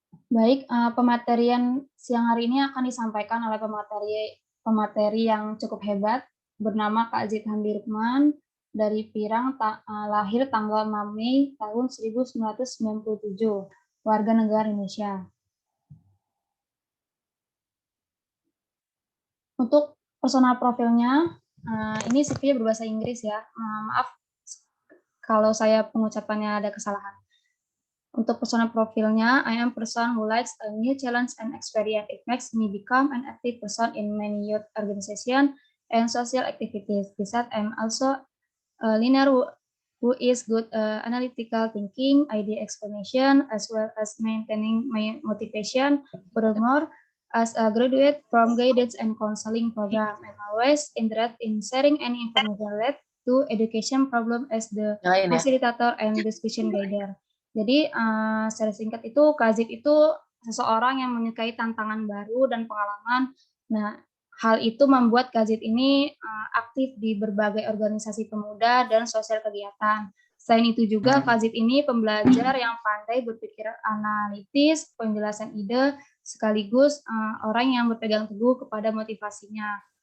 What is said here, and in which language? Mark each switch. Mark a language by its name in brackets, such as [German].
[Indonesian] Baik, pematerian siang hari ini akan disampaikan oleh pemateri yang cukup hebat, bernama Kak Zid Hamdi Rukman, dari Pirang, lahir tanggal 6 Mei tahun 1997, warga negara Indonesia. Untuk personal profilnya, ini CV-nya berbahasa Inggris ya. Maaf kalau saya pengucapannya ada kesalahan. Untuk personal profilnya, [English] I am person who likes a new challenge and experience. It makes me become an active person in many youth organizations and social activities. Besides, I'm also a learner who is good analytical thinking, idea explanation, as well as maintaining my motivation. Furthermore, as a graduate from guidance and counseling program, I'm always interested in sharing any information related to education problem as the facilitator and discussion guider. [Indonesian] Jadi secara singkat itu Kak Zid itu seseorang yang menyukai tantangan baru dan pengalaman. Nah, Hal itu membuat Kazid ini aktif di berbagai organisasi pemuda dan sosial kegiatan. Selain itu juga Kazid ini pembelajar yang pandai berpikir analitis, penjelasan ide, sekaligus orang yang berpegang teguh kepada motivasinya.